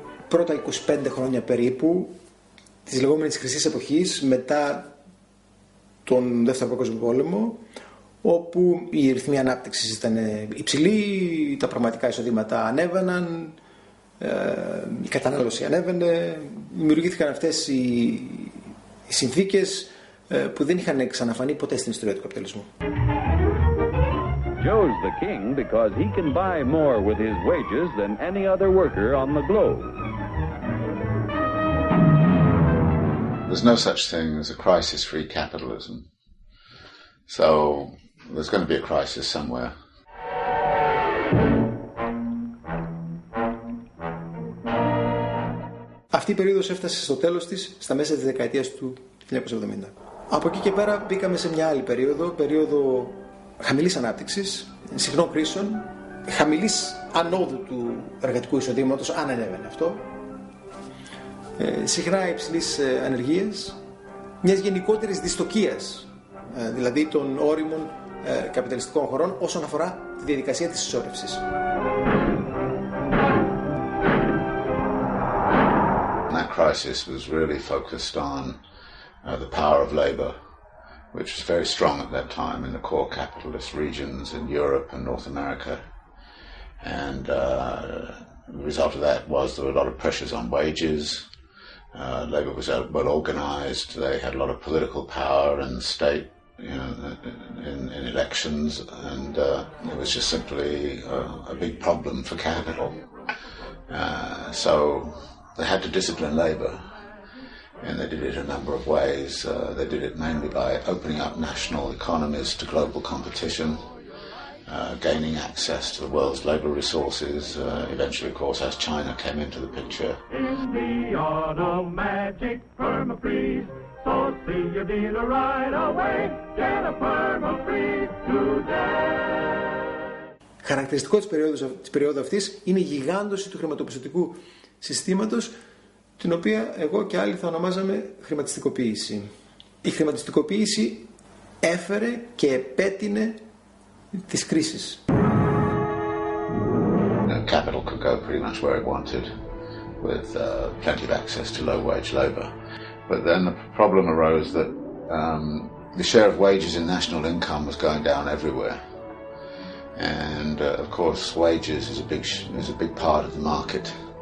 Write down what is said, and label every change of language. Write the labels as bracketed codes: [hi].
[el] πρώτα 25 χρόνια περίπου της λεγόμενης χρυσής εποχής μετά τον Δεύτερο Παγκόσμιο Πόλεμο, όπου οι ρυθμοί ανάπτυξης ήταν υψηλοί, τα πραγματικά εισοδήματα ανέβαιναν, η κατανάλωση ανέβαινε, δημιουργήθηκαν αυτές οι συνθήκες που δεν είχαν ξαναφανεί ποτέ στην ιστορία του καπιταλισμού. [en] Joe's the king because he can buy more with his wages than any other worker on the globe. There's no such thing as a crisis-free capitalism. So there's going to be a crisis somewhere. [el] Αυτή η περίοδος έφτασε στο τέλος της στα μέσα της δεκαετίας του 1970. Από εκεί και πέρα μπήκαμε σε μια άλλη περίοδο χαμηλής ανάπτυξης, συχνών κρίσεων, χαμηλής ανόδου του εργατικού εισοδήματος, αν ανέβαινε αυτό, συχνά υψηλής ανεργίας, μιας γενικότερης δυστοκίας, δηλαδή των όριμων καπιταλιστικών χωρών όσον αφορά τη διαδικασία της ισόρευσης. [en] That crisis was really focused on the power of labor, which was very strong at that time in the core capitalist regions in Europe and North America. And the result of that was there were a lot of pressures on wages. Labor was well organized. They had a lot of political power in the state, in elections, and it was just simply a big problem for capital. So they had to discipline labor. And they did it a number of ways. They did it mainly by opening up national economies to global competition, gaining access to the world's labor resources, eventually, of course, as China came into the picture. In the automatic perma-freeze, so see your dealer right away, get a perma-freeze today. [el] Χαρακτηριστικό της περίοδου αυτής είναι η γιγάντωση του χρηματοπιστωτικού συστήματος, την οποία εγώ και άλλοι θα ονομάζαμε χρηματιστικοποίηση. Η χρηματιστικοποίηση έφερε και επέτεινε τις κρίσεις. [en] Capital could go pretty much where it wanted with plenty of access to low-wage labor. But then the problem arose that the share of wages in national income was going down everywhere. And of course wages is a big part of the market.